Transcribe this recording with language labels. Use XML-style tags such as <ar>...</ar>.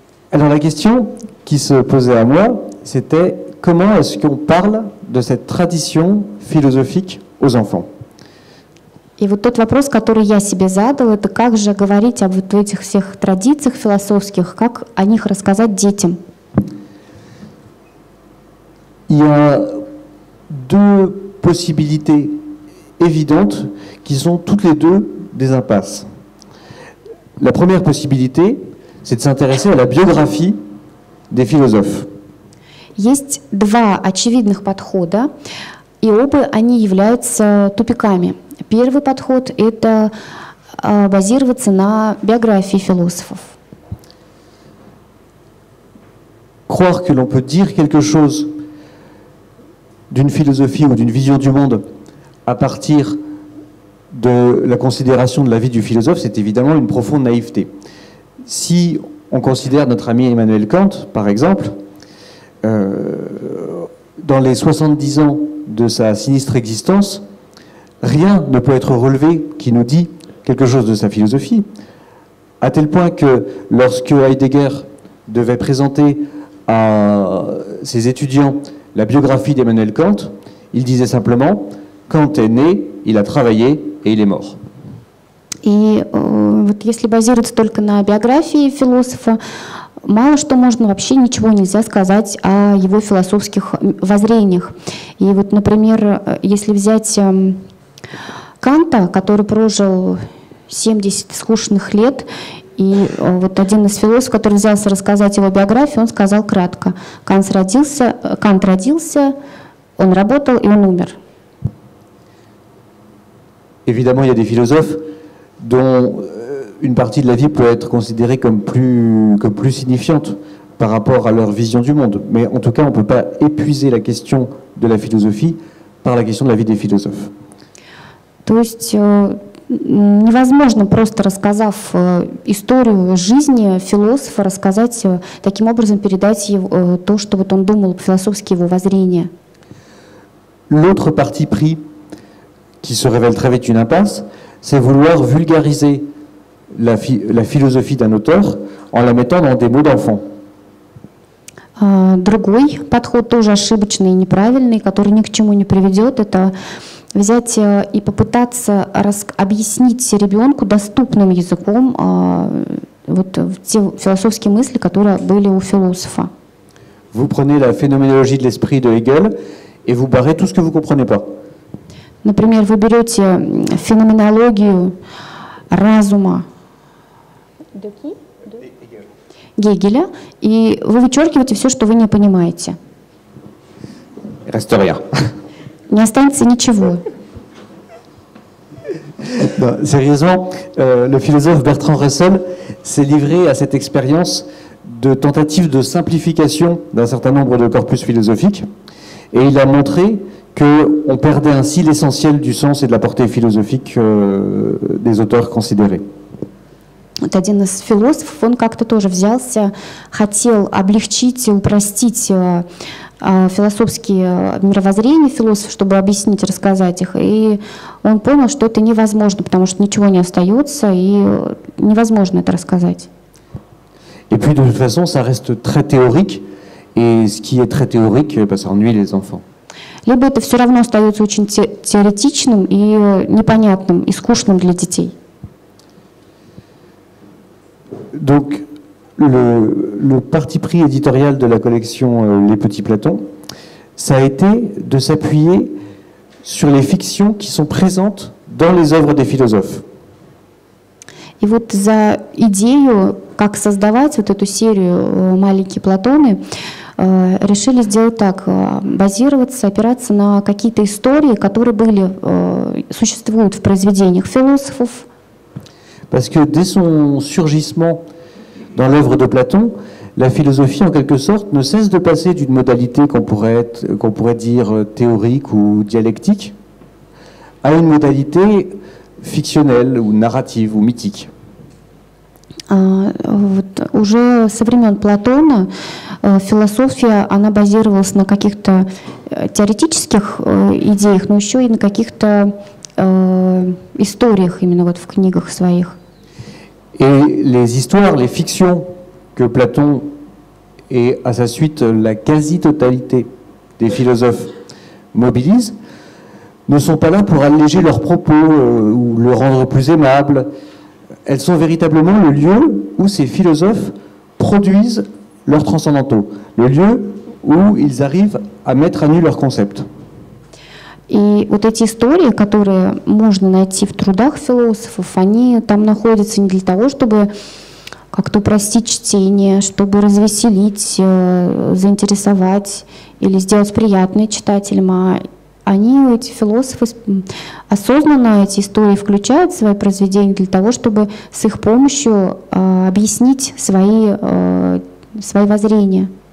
<fr>Alors la question qui se posait à moi, c'était comment est-ce qu'on parle de cette tradition philosophique aux enfants?</fr> <ru>И вот тот вопрос, который я себе задал, это как же говорить об вот этих всех традициях философских, как о них рассказать детям?</ru> <fr>Il y a deux possibilités évidentes qui sont toutes les deux des impasses. La première possibilité, c'est de s'intéresser à la biographie des philosophes.</fr> <ru>Есть два очевидных подхода, и оба они являются тупиками. Первый подход – это базироваться на биографии философов.</ru> <fr>Croire que l'on peut dire quelque chose d'une philosophie ou d'une vision du monde à partir de la considération de la vie du philosophe, c'est évidemment une profonde naïveté. Si on considère notre ami Emmanuel Kant, par exemple, dans les 70 ans de sa sinistre existence, rien ne peut être relevé qui nous dit quelque chose de sa philosophie, à tel point que lorsque Heidegger devait présenter à ses étudiants la biographie d'Emmanuel Kant, il disait simplement « Kant est né, il a travaillé et il est mort ».</fr> <ru>И вот если базироваться только на биографии философа, мало что можно, вообще ничего нельзя сказать о его философских воззрениях. И вот, например, если взять Канта, который прожил 70 скучных лет, и вот один из философов, который взялся рассказать его биографию, он сказал кратко: Кант родился, он работал и он умер.</ru> <fr>Évidemment, il y a des philosophes dont une partie de la vie peut être considérée comme plus signifiante par rapport à leur vision du monde. Mais en tout cas, on ne peut pas épuiser la question de la philosophie par la question de la vie des philosophes.</fr> <ru>То есть невозможно, просто рассказав историю жизни философа, рассказать, таким образом передать его, то, что вот он думал, философские его воззрения.</ru> <fr>L'autre parti pris qui se révèle très vite une impasse, c'est vouloir vulgariser la philosophie d'un auteur en la mettant dans des mots d'enfant.</fr> <ru>Другой подход, тоже ошибочный и неправильный, который ни к чему не приведет, это взять и попытаться объяснить ребенку доступным языком вот те философские мысли, которые были у философа.</ru> <fr>Vous prenez la phénoménologie de l'esprit de Hegel et vous barrez tout ce que vous ne comprenez pas.</fr> <ru>Например, вы берете феноменологию разума Гегеля, и вы вычеркиваете все, что вы не понимаете.</ru> <fr>Reste rien.</fr> <ru>Не останется ничего.</ru> <fr>Non, sérieusement, le philosophe Bertrand Russell s'est livré à cette expérience de tentative de simplification d'un certain nombre de corpus philosophiques, et il a montré qu'on perdait ainsi l'essentiel du sens et de la portée philosophique des auteurs considérés.</fr> <ru>Вот один из философов, он как-то тоже взялся, хотел облегчить и упростить философские мировоззрения философов, чтобы объяснить, рассказать их. И он понял, что это невозможно, потому что ничего не остается, и невозможно это рассказать.</ru> <fr>Et puis de toute façon, ça reste très théorique, et ce qui est très théorique, ça ennuie les enfants.</fr> <ru>Либо это все равно остается очень теоретичным и непонятным, и скучным для детей.</ru> <fr>Donc, le parti pris éditorial de la collection Les Petits Platons, ça a été de s'appuyer sur les fictions qui sont présentes dans les œuvres des philosophes.</fr> <ru>И вот за идею, как создавать вот эту серию «Маленькие Платоны», решили сделать так, базироваться, опираться на какие-то истории, которые существуют в произведениях философов.</ru> <fr>Parce que dès son surgissement dans l'œuvre de Platon, la philosophie, en quelque sorte, ne cesse de passer d'une modalité qu'on pourrait dire théorique ou dialectique à une modalité fictionnelle ou narrative ou mythique.</fr> <ru>Вот уже со времен Платона философия, она базировалась на каких-то теоретических идеях, но еще и на каких-то историях именно вот в книгах своих.</ru> <fr>Et les histoires, les fictions que Platon et à sa suite la quasi-totalité des philosophes mobilisent ne sont pas là pour alléger leurs propos ou le rendre plus aimable. Elles sont véritablement le lieu où ces philosophes produisent leurs transcendantaux, le lieu où ils arrivent à mettre à nu leurs concepts.</fr> <ru>И вот эти истории, которые можно найти в трудах философов, они там находятся не для того, чтобы как-то упростить чтение, чтобы развеселить, заинтересовать или сделать приятное читателям, а они, эти философы, осознанно эти истории включают в свои произведения для того, чтобы с их помощью объяснить свои воззрения.</ru>